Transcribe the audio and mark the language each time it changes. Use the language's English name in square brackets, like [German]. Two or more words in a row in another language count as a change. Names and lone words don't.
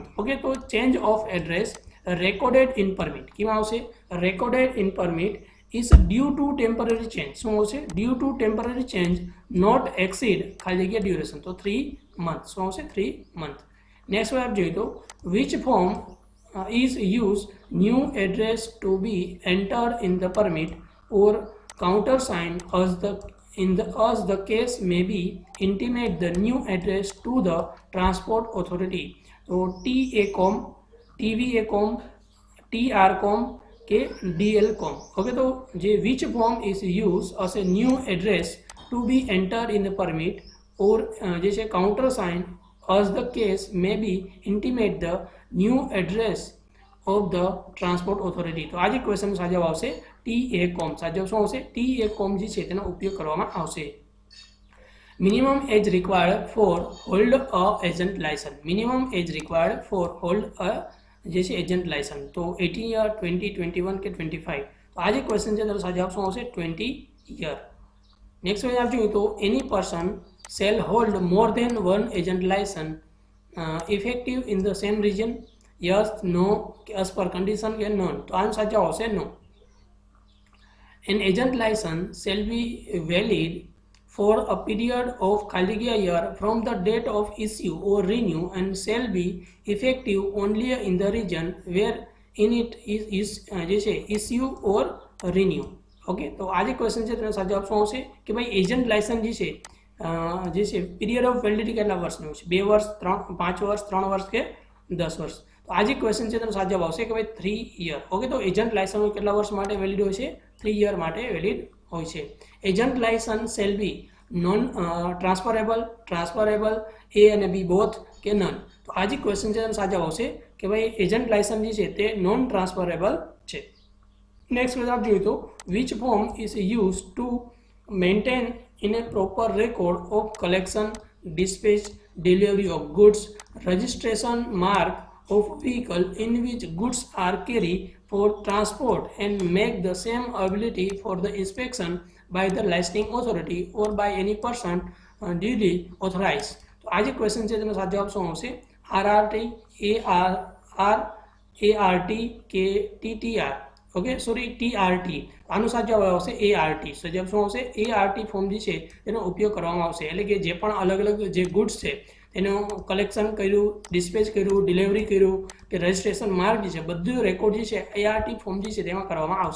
[English] ઓકે, તો change of address recorded in permit [Gujarati] કેમાં આવશે? [English] recorded in permit is due to temporary change. [Gujarati] શું આવશે? [English] due to temporary change not exceed [Gujarati] ખાલી જગ્યા [English] ડ્યુરેશન. તો 3 મંથ. [Gujarati] શું આવશે? [English] 3 મંથ. નેક્સ્ટ [Gujarati] આપ જોઈએ તો [English] which form is used new address to be entered in the permit or countersigned as the case may be intimate the new address to the transport authority. [Gujarati] तो TACOM, TVACOM, TRCOM के DLCOM. [English] ओके, [Gujarati] તો જે [English] which form is used as a new address to be entered in the permit or जैसे countersigned as the case may be intimate the new address of the transport authority. [Gujarati] તો આ જે ક્વેશ્ચન સાચો જવાબ આવશે TACOM. સાચો જવાબ શું આવશે? TACOM જે છે તેનો ઉપયોગ કરવામાં આવશે. [English] minimum age required for hold a agent license. minimum age required for hold a [Gujarati] જે છે [English] agent license. [Gujarati] તો 18 યર, 20, 21 કે 25. તો આ જે ક્વેશ્ચન છે તેનો સાચો જવાબ શું આવશે? [English] 20 યર. next question [Gujarati] આપ જોઈએ તો [English] any person shall hold more than one agent license effective in the same region? Yes, no, as per condition કે none. [Gujarati] તો આનો સાચો આવશે [English] no. An agent license shall be valid for a period of calendar year from the date of issue or renew and shall be effective only in the region where in it is [Gujarati] જે છે [English] issue or renew. [Gujarati] ઓકે, તો આ જે ક્વેશ્ચન છે તેનો સાચો ઓપ્શન આવશે કે ભાઈ [English] agent license [Gujarati] જે છે [English] period of validity [Gujarati] કેટલા વર્ષનું છે? 2 વર્ષ, 5 વર્ષ, 3 વર્ષ કે 10 વર્ષ? તો આ જે ક્વેશ્ચન છે તેનો સાચો આવશે કે ભાઈ 3 યર. ઓકે, તો [English] agent license [Gujarati] કેટલા વર્ષ માટે વેલિડ હોય છે? 3 યર માટે વેલિડ હોય છે. [English] agent license shall be non transferable એ અને બી બોથ કે નન? [Gujarati] તો આ જે ક્વેશ્ચન છે તેનો સાચો આવશે કે ભાઈ [English] agent license [Gujarati] જે છે તે [English] non transferable [Gujarati] છે. [English] next question [Gujarati] આપ જોઈએ તો [English] which form is use to maintain in a proper record of collection, dispatch, delivery of goods, registration mark of vehicle in which goods are carried for transport and make the same ability for the inspection by the licensing authority or by any person duly authorized. [Gujarati] તો આ જે ક્વેશ્ચન છે તેનો સાચો ઓપ્શન આવશે RRT, ART કે TTR. ઓકે, સોરી TRT. આનું સાચો આવશે ART. સાચો ઓપ્શન આવશે ART ફોર્મ જે છે તેનો ઉપયોગ કરવામાં આવશે. એટલે કે જે પણ અલગ અલગ જે ગુડ્સ છે તેનું કલેક્શન કર્યું, ડિસ્પેચ કર્યું, ડિલિવરી કર્યું કે [English] registration mark [Gujarati] જે છે બધું રેકોર્ડ જે છે ART ફોર્મ જે છે તેમાં કરવામાં આવશે.